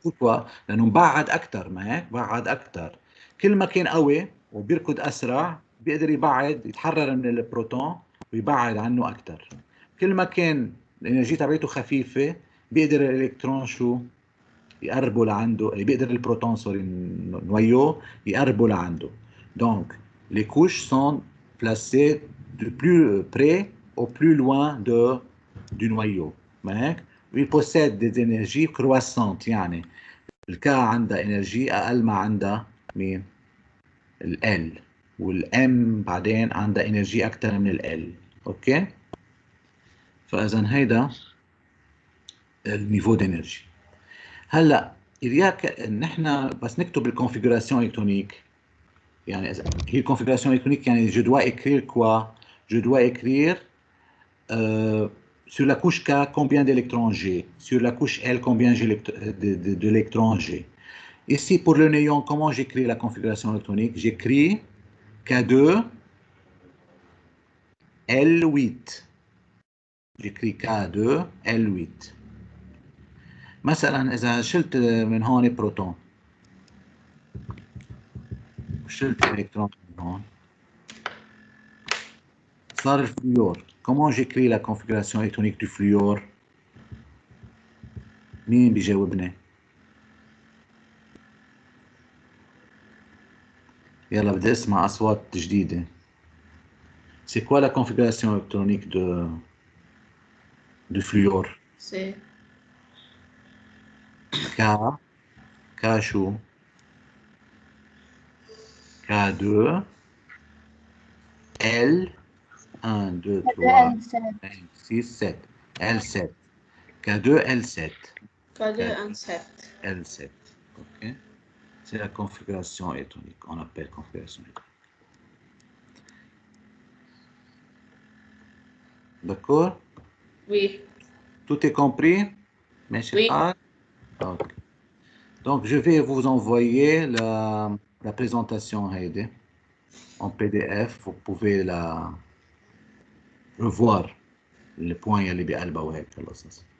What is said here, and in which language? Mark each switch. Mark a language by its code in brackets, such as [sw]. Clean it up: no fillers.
[fr] pourquoi؟ [ar] لأنه مبعد أكثر. ما هيك؟ بعد أكثر. كل ما كان قوي وبيركض أسرع بيقدر يتحرر من البروتون ويبعد عنه أكثر. كل ما كان الانرجي تبعته خفيفه بيقدر الالكترون شو يقربوا لعنده، بيقدر البروتون سوري نويو يقربوا لعنده. [fr] دونك les couches sont placées de plus près au plus loin du noyau. [ar] ما هيك؟ [fr] ils possèdent des énergies croissantes. [ar] يعني الكا عندها انرجي اقل ما عندها مين؟ ال والام بعدين عندها انرجي اكثر من ال. اوكي. فاذا هيدا النيفو دينرجي. هلا إياك نحن بس نكتب الكونفيغوراسيون الكترونيك، يعني هي الكونفيغوراسيون الكترونيك يعني [fr] je dois écrire quoi? Je dois écrire sur la couche K combien d'électrons j'ai, sur la couche L combien j'ai d'électrons j'ai. Ici pour le néon, comment j'écris la configuration électronique? J'écris K2 L8. j'écris K2 L8. [ar] مثلا إذا شلت من هون بروتون وشلت إلكترون من هون صار الفلوور. [fr] comment j'écris la configuration électronique du fluor؟ [ar] مين بيجاوبني؟ يلا بدي اسمع أصوات جديدة. [fr] c'est quoi la configuration électronique du fluor؟ C'est K شو؟ K2 L 1 2 3 5 6 7 L7. K2 L7. K2 L7. [ar] L7. اوكي. [fr] C'est la configuration électronique. On appelle configuration électronique. D'accord? Oui. Tout est compris? Monsieur Oui. Hart? Ok. Donc, je vais vous envoyer la présentation Heidi, en PDF. Vous pouvez la revoir. Les points [ar] اللي بقلبها وهيك القصص.